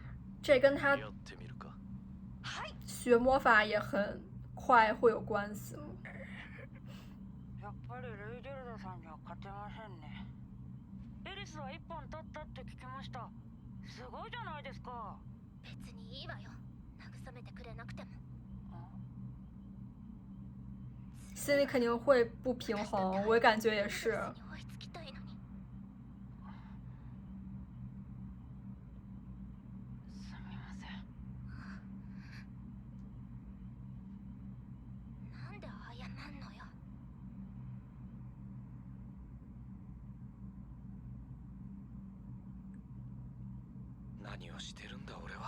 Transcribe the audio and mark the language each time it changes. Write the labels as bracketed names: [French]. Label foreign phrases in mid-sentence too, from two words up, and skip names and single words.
[Chinese] 这跟他 [Japanese] やってみるか。 [Chinese] 学魔法也很快会有关系吗？ [Japanese] やっぱりルイジルドさんには勝てませんね。エリスは1本取ったって聞きました。すごいじゃないですか。別にいいわよ。慰めてくれなくても。 [Chinese] 心里肯定会不平衡，我感觉也是。 [Japanese] 追いつきたいのに。すみません。なんで謝んのよ。何をしてるんだ俺は。